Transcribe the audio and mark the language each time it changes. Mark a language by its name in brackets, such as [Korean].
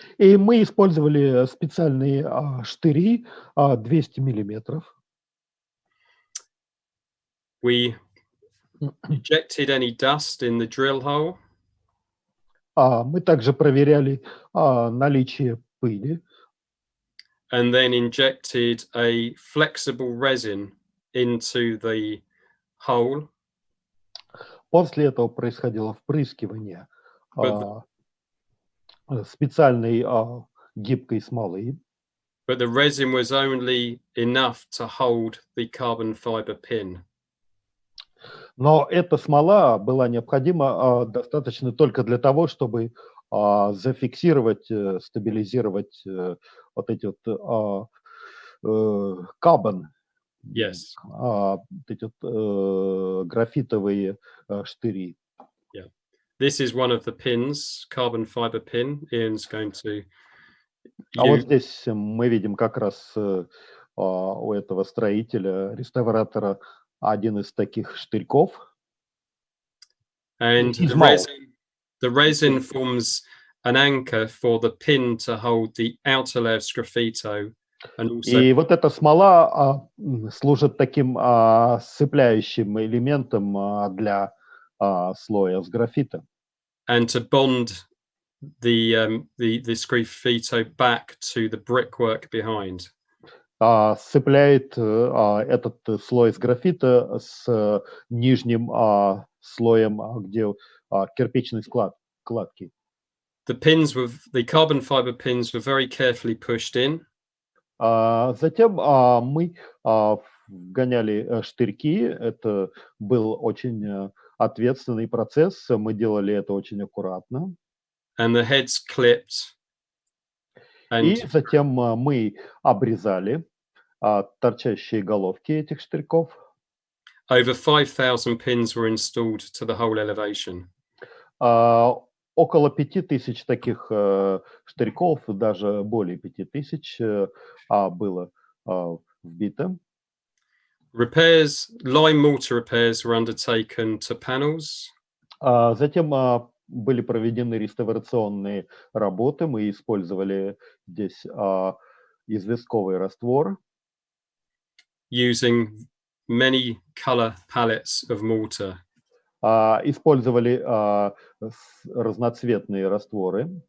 [Russian] И мы использовали специальные штыри 200 миллиметров. [English] We ejected any dust in the drill hole. [Russian] Мы также проверяли наличие пыли. [English] And then injected a flexible resin into the hole. [Russian] После этого происходило впрыскивание [English] But [Russian] специальной гибкой смолы. [English] But the resin was only enough to hold the carbon fiber pin. [Russian] Но эта смола была необходима достаточно только для того, чтобы зафиксировать, стабилизировать вот эти вот carbon, [English] Yes. [Russian] вот эти вот графитовые штыри. [English] Yeah. This is one of the pins, carbon fiber pin. Ian's going to [Russian] А вот [English] use. [Russian] здесь мы видим как раз у этого строителя, реставратора, один из таких штырьков. [English] And [Russian] Из мал. [English] the resin forms an anchor for the pin to hold the outer layer of Sgraffito. And also, [Russian] И вот эта смола служит таким сцепляющим элементом для слоя Sgraffito. [English] and to bond the Sgraffito back to the brickwork behind. [Russian] Сцепляет этот слой Sgraffito с нижним слоем, где кирпичные кладки. [English] The carbon fiber pins were very carefully pushed in. [Russian] Затем мы вгоняли штырьки. Это был очень ответственный процесс. Мы делали это очень аккуратно. [English] And the heads clipped. [Russian] И [English] And [Russian] затем мы обрезали торчащие головки этих штырьков. [English] over 5,000 pins were installed to the whole elevation. [Russian] Около 5000 таких штырьков, даже более 5000 было вбито. [English] Lime mortar repairs were undertaken to panels. [Russian] Затем были проведены реставрационные работы. Мы использовали здесь известковый раствор. [English] Using many color palettes of mortar. [Russian] Использовали разноцветные растворы.